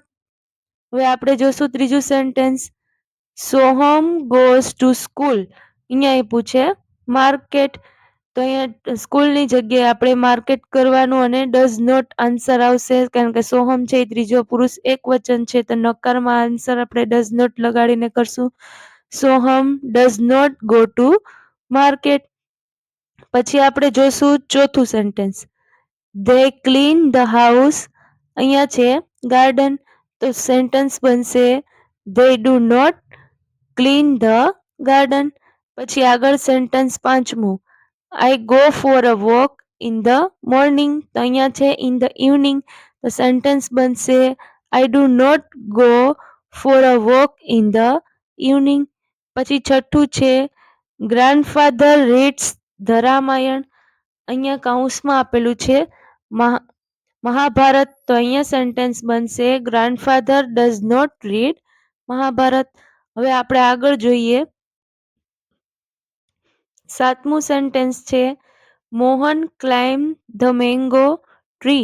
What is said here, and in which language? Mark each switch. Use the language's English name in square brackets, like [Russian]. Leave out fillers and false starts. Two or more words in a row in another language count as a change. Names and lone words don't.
[Gujarati] હવે આપણે જોશું ત્રીજું સેન્ટેન્સ [English] Soham goes to school, [Gujarati] અહીંયા આપ્યું છે માર્કેટ, તો અહીંયા સ્કૂલની જગ્યાએ આપણે માર્કેટ કરવાનું અને [English] does not answer [Gujarati] આવશે કારણ કે સોહમ છે એ ત્રીજો પુરુષ એક વચન છે, તો નકારમાં આન્સર આપણે [English] does not [Gujarati] લગાડીને કરશું. [English] Soham does not go to market. [Gujarati] પછી આપણે જોશું ચોથું સેન્ટેન્સ. [English] They clean the house. [Gujarati] અહીંયા છે ગાર્ડન, તો સેન્ટેન્સ બનશે [English] they do not clean the garden. [Gujarati] પછી આગળ સેન્ટેન્સ પાંચમું. [English] I go for a walk in the morning. [Gujarati] તો અહીંયા છે [English] in the evening, [Gujarati] તો સેન્ટેન્સ બનશે [English] I do not go for a walk in the evening. [Gujarati] પછી છઠ્ઠું છે [English] grandfather reads the [Gujarati] રામાયણ. અહીંયા કૌંસમાં આપેલું છે મહાભારત, તો અહીંયા સેન્ટેન્સ બનશે [English] grandfather does not read [Gujarati] મહાભારત. હવે આપણે આગળ જોઈએ. સાતમું સેન્ટેન્સ છે મોહન [English] climb the mango tree.